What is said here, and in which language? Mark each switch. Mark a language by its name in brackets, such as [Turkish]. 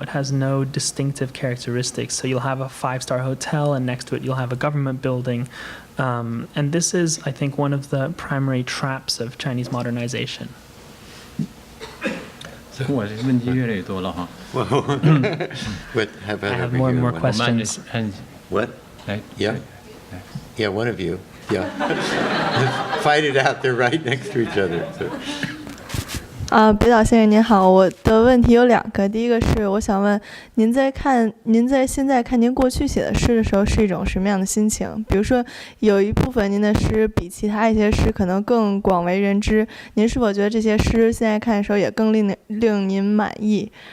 [English] It has no distinctive characteristics. So you'll have a 5-star hotel, and next to it you'll have a government building. And this is, I think, one of the primary traps of Chinese modernization. [Chinese] 我这问题越来越多了哈。 [English] But I have more and more questions. What? Yeah. Yeah, one of you. Yeah. Fight it out. They're right next to each other. So. [Chinese] 北岛先生您好，我的问题有2个。第一个是我想问您在现在看您过去写的诗的时候是一种什么样的心情？比如说有一部分您的诗比其他一些诗可能更广为人知，您是否觉得这些诗现在看的时候也更令您满意？